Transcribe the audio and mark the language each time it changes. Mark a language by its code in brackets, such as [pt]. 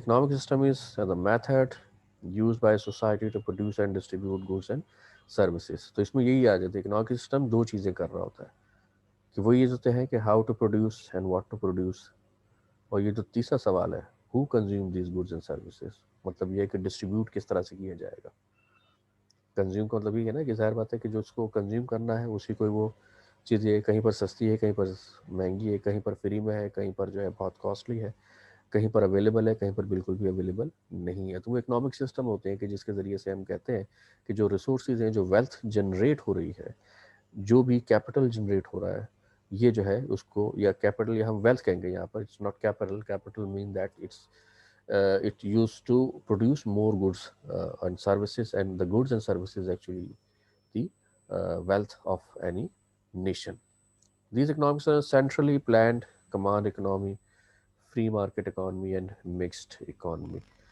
[en] Economic system is the method used by society to produce and distribute goods and services. [ur] تو اس میں یہی آ جاتا ہے. اکنامک سسٹم دو چیزیں کر رہا ہوتا ہے، کہ وہ یہ ہوتے ہیں کہ [en] How to produce and what to produce. [ur] اور یہ جو تیسرا سوال ہے [en] who consume these goods and services, [ur] مطلب یہ کہ ڈسٹریبیوٹ کس طرح سے کیا جائے گا. کنزیوم کا مطلب یہ ہے نا کہ ظاہر بات ہے کہ جو اس کو کنزیوم کرنا ہے اسی کو وہ چیز یہ کہیں پر سستی ہے، کہیں پر مہنگی ہے، کہیں پر فری میں ہے، کہیں پر جو ہے بہت کاسٹلی ہے، کہیں پر اویلیبل ہے، کہیں پر بالکل بھی اویلیبل نہیں ہے. تو وہ اکنامک سسٹم ہوتے ہیں کہ جس کے ذریعے سے ہم کہتے ہیں کہ جو ریسورسز ہیں، جو ویلتھ جنریٹ ہو رہی ہے، جو بھی کیپٹل جنریٹ ہو رہا ہے، یہ جو ہے اس کو یا کیپٹل یا ہم ویلتھ کہیں گے یہاں پر. [en] It's not capital. Capital mean that it used to produce more goods and services, and the goods and services actually the wealth of any nation. These economics are centrally planned command economy, free market economy and mixed economy.